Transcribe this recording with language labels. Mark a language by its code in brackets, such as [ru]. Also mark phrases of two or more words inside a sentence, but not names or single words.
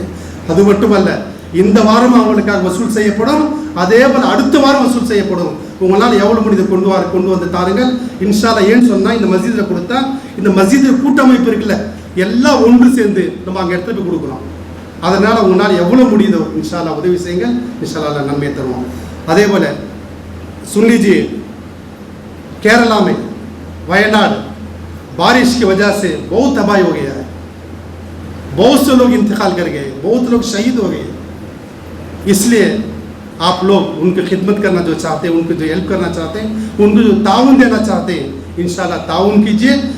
[ta] அது மட்டுமல்ல, இந்த வாரம் அவங்களுக்காக வசூல் செய்யப்படும், அதே போல் அடுத்த வாரம் வசூல் செய்யப்படும். உங்களால் எவ்வளோ முடியுது கொண்டு வந்து தாருங்கள் [ar] إن شاء الله. [ta] ஏன்னு சொன்னால் இந்த மஸ்ஜிதில் கொடுத்தா இந்த மஸ்ஜிதில் கூட்டமைப்பு இருக்குல்ல, எல்லாம் ஒன்று சேர்ந்து நம்ம அங்கே எடுத்துகிட்டு போய் கொடுக்குறோம். அதனால் உங்களால் எவ்வளோ முடியுதோ [ar] إن شاء الله [ta] உதவி செய்யுங்கள். [ar] إن شاء الله [ta] நன்மையை தருவோம். அதே போல் [hi] सुन लीजिए, केरला में वायनाड बारिश की वजह से बहुत तबाही हो गया है. बहुत से लोग इंतकाल कर गए, बहुत लोग शहीद हो गए. इसलिए आप लोग उनकी खिदमत करना जो चाहते हैं, उनको जो हेल्प करना चाहते हैं, उनको जो ताउन देना चाहते हैं, इंशाल्लाह ताउन कीजिए.